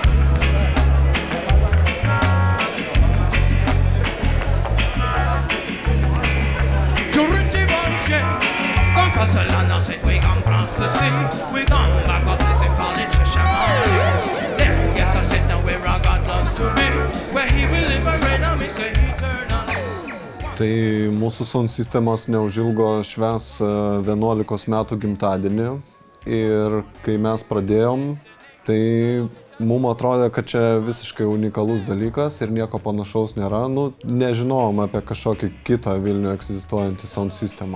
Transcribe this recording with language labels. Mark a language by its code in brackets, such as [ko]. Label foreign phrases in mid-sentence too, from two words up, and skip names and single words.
[en] Purity once again. Come across the land and say we gon' cross the sea. We gon' back up this and call it Trisha. Yeah, yes I said now where our God loves to be. Where he will live and reign and we say eternal. [lt] Tai mūsų sound sistemas neužilgo švęs 11 metų gimtadienį ir kai mes pradėjom, tai mums atrodė, kad čia visiškai unikalus dalykas ir nieko panašaus nėra. Nu, nežinojom apie kažkokį kitą Vilniuje egzistuojantį sound sistemą.